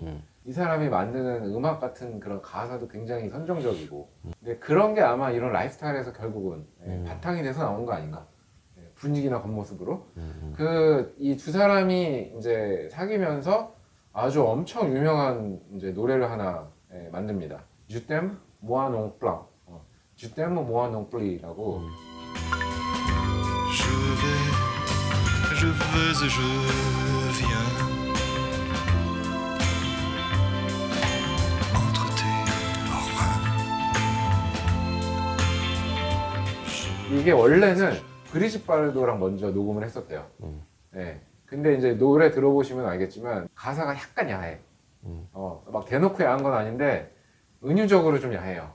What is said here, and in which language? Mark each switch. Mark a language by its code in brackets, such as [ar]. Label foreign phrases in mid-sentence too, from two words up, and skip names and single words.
[ko] 이 사람이 만드는 음악 같은 그런 가사도 굉장히 선정적이고. 근데 그런 게 아마 이런 라이프스타일에서 결국은 바탕이 돼서 나온 거 아닌가. 예, 분위기나 겉모습으로. 그 이 두 사람이 이제 사귀면서 아주 엄청 유명한 이제 노래를 하나 만듭니다. [fr] Je t'aime, moi non plus. Je t'aime, moi non plus라고. Je veux et je viens entre tes bras. [ko] 이게 원래는 브리짓 바르도랑 먼저 녹음을 했었대요. 네. 근데 이제 노래 들어보시면 알겠지만 가사가 약간 야해. 막 대놓고 야한 건 아닌데 은유적으로 좀 야해요.